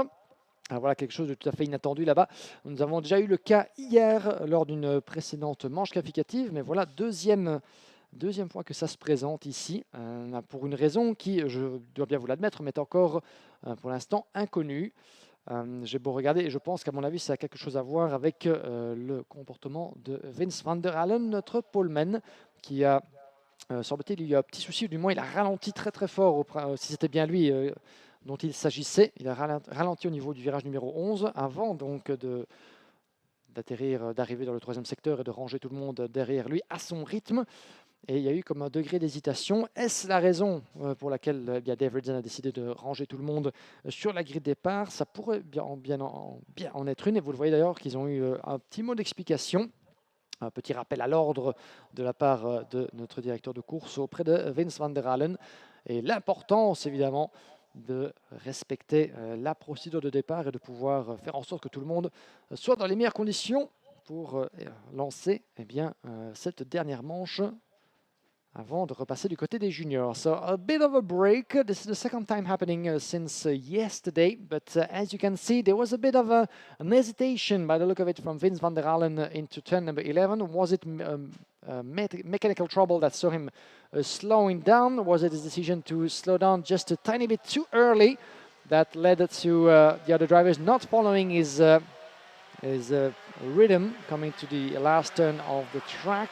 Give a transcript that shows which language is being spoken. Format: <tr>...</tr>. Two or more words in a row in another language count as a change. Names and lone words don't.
<fr>Alors voilà quelque chose de tout à fait inattendu là-bas. Nous avons déjà eu le cas hier lors d'une précédente manche qualificative, mais voilà, deuxième fois que ça se présente ici, pour une raison qui, je dois bien vous l'admettre, m'est encore pour l'instant inconnue. J'ai beau regarder et je pense qu'à mon avis, ça a quelque chose à voir avec le comportement de Vince van der Allen, notre poleman, qui a, semble-t-il, il y a un petit souci, ou du moins il a ralenti très très fort, si c'était bien lui dont il s'agissait. Il a ralenti au niveau du virage numéro 11 avant donc d'arriver dans le troisième secteur et de ranger tout le monde derrière lui à son rythme. Et il y a eu comme un degré d'hésitation. Est-ce la raison pour laquelle Davidson a décidé de ranger tout le monde sur la grille de départ? Ça pourrait bien en être une. Et vous le voyez d'ailleurs qu'ils ont eu un petit mot d'explication. Un petit rappel à l'ordre de la part de notre directeur de course auprès de Vince van der Allen. Et l'importance, évidemment, de respecter la procédure de départ et de pouvoir faire en sorte que tout le monde soit dans les meilleures conditions pour lancer eh bien, cette dernière manche avant de repasser du côté des juniors.</fr> <en>So a bit of a break. This is the second time happening since yesterday, but as you can see, there was a bit of an hesitation by the look of it from Vince van der Allen into turn number 11. Was it mechanical trouble that saw him slowing down? Was it his decision to slow down just a tiny bit too early that led to the other drivers not following his rhythm coming to the last turn of the track?</en>